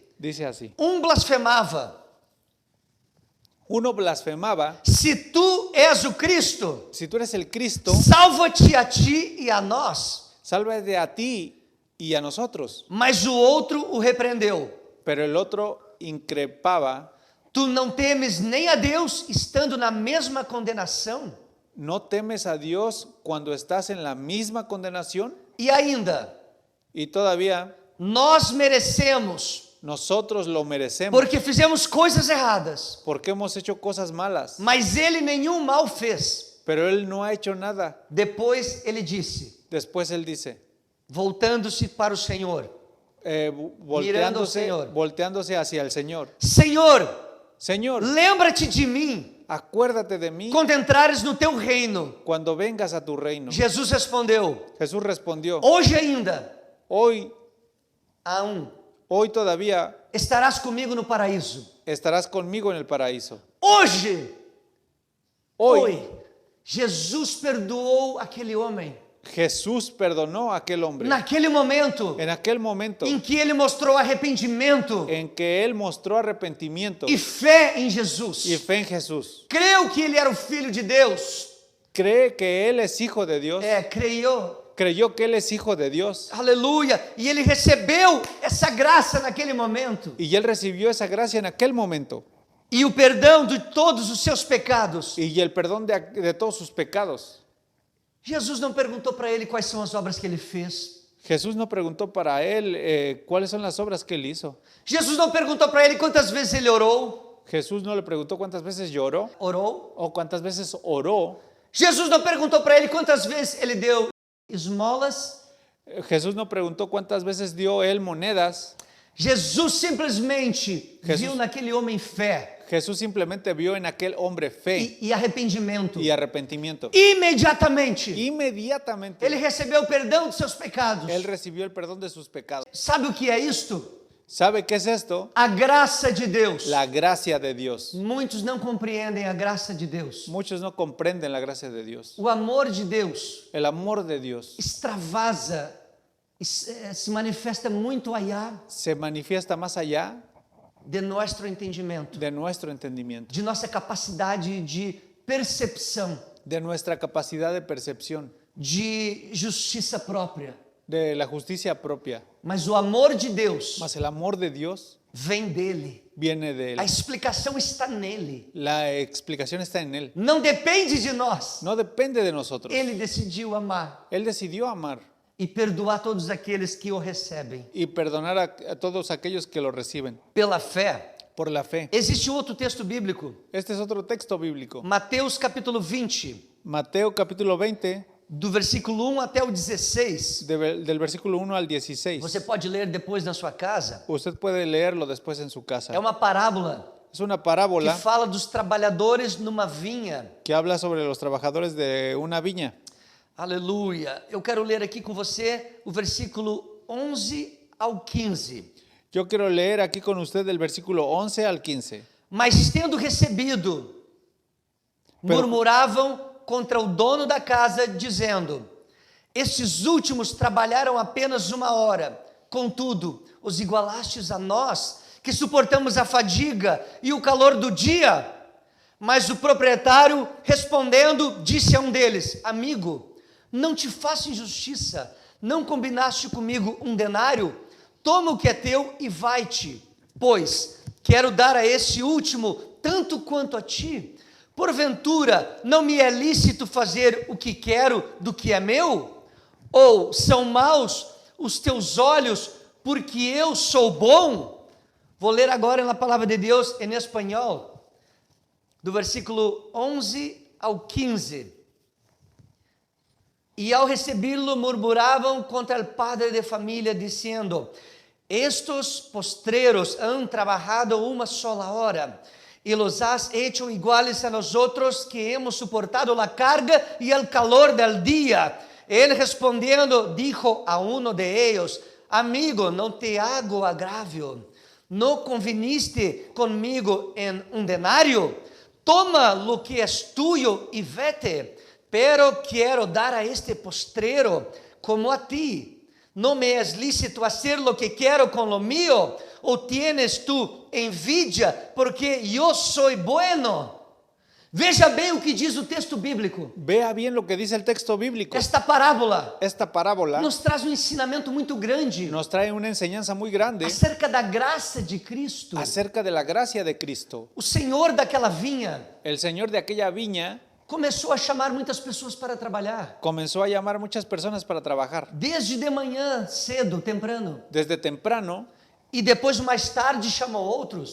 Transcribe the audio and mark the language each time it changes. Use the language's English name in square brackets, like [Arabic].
[Spanish] Dice así: [Portuguese] blasfemava: [Spanish] uno blasfemaba, [Portuguese] se tu és o Cristo, [Spanish] si tú eres el Cristo, [Portuguese] salva-te a ti e a nós. [Spanish] sálvate a ti y a nosotros. [Portuguese] Mas o outro o repreendeu: [Spanish] Pero el otro increpaba, [Portuguese] tu não temes nem a Deus, estando na mesma condenação? [Spanish] ¿no temes a Dios cuando estás en la misma condenación? [Portuguese] E ainda, [Spanish] Y todavía [Portuguese] nós merecemos, [Spanish] nosotros lo merecemos [Portuguese] porque fizemos coisas erradas, [Spanish] porque hemos hecho cosas malas, [Portuguese] mas ele nenhum mal fez. [Spanish] pero Él no ha hecho nada. [Portuguese] Depois ele disse, [Spanish] Después Él dice, [Portuguese] voltando-se para o Senhor: [Spanish] Mirando al Señor. volteándose hacia el Señor: [Portuguese] Senhor, [Spanish] Señor, [Portuguese] lembra-te de mim [Spanish] acuérdate de mí [Portuguese] quando entrares no teu reino. [Spanish] cuando vengas a tu reino. [Portuguese] Jesus respondeu: [Spanish] Jesús respondió, [Portuguese] hoje ainda [Spanish] hoy [Portuguese] há [Spanish] hoy todavía [Portuguese] estarás comigo no paraíso. [Spanish] estarás conmigo en el paraíso. [Portuguese] Hoje, [Spanish] Hoy [Portuguese] Jesus perdoou aquele homem. [Spanish] Jesús perdonó a aquel hombre. [Portuguese] Naquele momento [Spanish] En aquel momento [Portuguese] em que ele mostrou arrependimento [Spanish] en que él mostró arrepentimiento [Portuguese] e fé em Jesus. [Spanish] y fe en Jesús. [Portuguese] Creu que ele era o Filho de Deus. [Spanish] Cree que él es hijo de Dios. Creyó. Creyó que él es hijo de Dios. [Portuguese] Aleluia. E ele recebeu essa graça naquele momento. [Spanish] Y él recibió esa gracia en aquel momento. [Portuguese] E o perdão de todos os seus pecados. [Spanish] Y el perdón de todos sus pecados. [Portuguese] Jesus não perguntou para ele quais são as obras que ele fez. [Spanish] Jesús no preguntó para él cuáles son las obras que él hizo. [Portuguese] Jesus não perguntou para ele quantas vezes ele orou. [Spanish] Jesús no le preguntó cuántas veces lloró [Portuguese] Orou. [Spanish] o cuántas veces oró. [Portuguese] Jesus não perguntou para ele quantas vezes ele deu esmolas. [Spanish] Jesús no preguntó cuántas veces dio él monedas. [Portuguese] Jesus simplesmente viu naquele homem fé [Spanish] Jesús simplemente vio en aquel hombre fe [Portuguese] e arrependimento. [Spanish] y arrepentimiento. [Portuguese] Imediatamente, [Spanish] Inmediatamente [Portuguese] ele recebeu o perdão dos seus pecados. [Spanish] él recibió el perdón de sus pecados. [Portuguese] Sabe o que é isto? [Spanish] ¿Sabe qué es esto? [Portuguese] A graça de Deus. [Spanish] La gracia de Dios. [Portuguese] Muitos não compreendem a graça de Deus. [Spanish] Muchos no comprenden la gracia de Dios. [Portuguese] O amor de Deus [Spanish] El amor de Dios [Portuguese] extravasa, se manifesta muito [Spanish] allá se manifiesta más allá [Portuguese] de nosso entendimento, [Spanish] de nuestro entendimiento, [Portuguese] de nossa capacidade de percepção, [Spanish] de nuestra capacidad de percepción, [Portuguese] de justiça própria. [Spanish] de la justicia propia. [Portuguese] Mas o amor de Deus [Spanish] Mas el amor de Dios [Portuguese] vem dele. [Spanish] viene de [Portuguese] A [Spanish] él. [Portuguese] explicação está nele. [Spanish] La explicación está en él. [Portuguese] Não depende de nós. [Spanish] No depende de nosotros. [Portuguese] Ele decidiu amar [Spanish] Él decidió amar [Portuguese] e perdoar todos aqueles que o recebem [Spanish] y perdonar a todos aquellos que lo reciben [Portuguese] pela fé. [Spanish] por la fe. [Portuguese] Existe outro texto bíblico, [Spanish] Este es otro texto bíblico. [Portuguese] Mateus capítulo 20, [Spanish] Mateo capítulo 20, [Portuguese] do versículo 1 até o 16. [Spanish] del versículo 1 al 16. [Portuguese] Você pode ler depois na sua casa. [Spanish] Usted puede leerlo después en su casa. [Portuguese] É uma parábola [Spanish] Es una [Portuguese] que [Spanish] parábola [Portuguese] fala dos trabalhadores numa vinha. [Spanish] que habla sobre los trabajadores de una viña. [Portuguese] Aleluia. Eu quero ler aqui com você o versículo 11 ao 15. [Spanish] Yo quiero leer aquí con usted del versículo 11 al 15. [Portuguese] Mas tendo recebido, murmuravam contra o dono da casa, dizendo: estes últimos trabalharam apenas 1 hora, contudo, os igualastes a nós, que suportamos a fadiga e o calor do dia. Mas o proprietário, respondendo, disse a um deles: amigo, não te faço injustiça, não combinaste comigo 1 denário? Toma o que é teu e vai-te, pois quero dar a este último tanto quanto a ti. Porventura, não me é lícito fazer o que quero do que é meu? Ou são maus os teus olhos porque eu sou bom? Vou ler agora na palavra de Deus em espanhol, do versículo 11 ao 15. E ao recebê-lo murmuravam contra o padre de família, dizendo: [Spanish] estos postreros han trabajado 1 sola hora, y los has hecho iguales a nosotros que hemos soportado la carga y el calor del día. Él respondiendo dijo a uno de ellos: amigo, no te hago agravio, ¿no conviniste conmigo en 1 denario? Toma lo que es tuyo y vete, pero quiero dar a este postrero como a ti. ¿No me es lícito hacer lo que quiero con lo mío? ¿O tienes tú envidia porque yo soy bueno? [Portuguese] Veja bem o que diz o texto bíblico. [Spanish] Vea bien lo que dice el texto bíblico. [Portuguese] Esta parábola [Spanish] Esta parábola [Portuguese] nos traz um ensinamento muito grande [Spanish] nos trae una enseñanza muy grande [Portuguese] acerca da graça de Cristo. [Spanish] acerca de la gracia de Cristo. [Portuguese] O Senhor daquela vinha [Spanish] El Señor de aquella viña [Portuguese] começou a chamar muitas pessoas para trabalhar. [Spanish] comenzó a llamar muchas personas para trabajar. [Portuguese] Desde de manhã, cedo, [Spanish] temprano. Desde temprano [Portuguese] E depois, mais tarde, chamou outros.